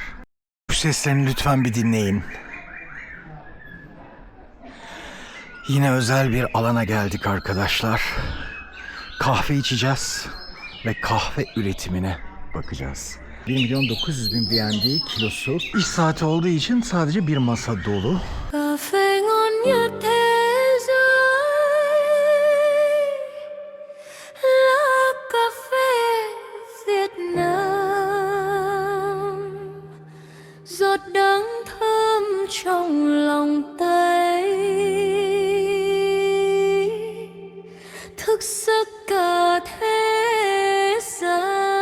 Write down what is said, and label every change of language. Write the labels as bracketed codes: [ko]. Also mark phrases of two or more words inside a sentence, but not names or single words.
[tr] Bu seslerini lütfen bir dinleyin. Yine özel bir alana geldik arkadaşlar. Kahve içeceğiz ve kahve üretimine bakacağız. 1.900.000 BND kilosu. İş saati olduğu için sadece bir masa dolu. [vi] Kahve ngon nhất thế giới là cà phê Việt Nam, giọt đắng thơm trong lòng tay, thức giấc cả thế gian.